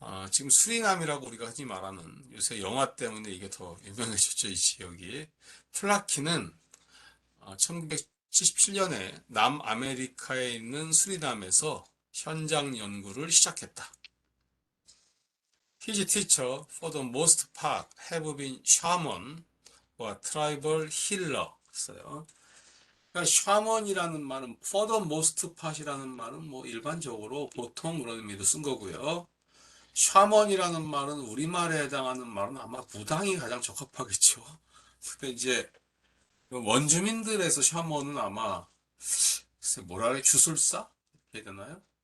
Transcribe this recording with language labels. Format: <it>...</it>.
<ko>지금 수리남이라고 우리가 흔히 말하는 요새 영화 때문에 이게 더 유명해졌죠, 이 지역이. 플라키는 1977년에 남아메리카에 있는 수리남에서 현장 연구를 시작했다.</ko> <en>His teacher for the most part have been shaman or tribal healer.</en> <ko>했어요. 그러니까 샤먼이라는 말은</ko> <en>for the most part</en> <ko>이라는 말은 뭐 일반적으로 보통 그런 의미로 쓴 거고요. 샤먼이라는 말은 우리말에 해당하는 말은 아마 무당이 가장 적합하겠죠. 근데 이제 원주민들에서 샤먼은 아마 글쎄 뭐라 그래 주술사? 이렇게 해야 되나요?</ko>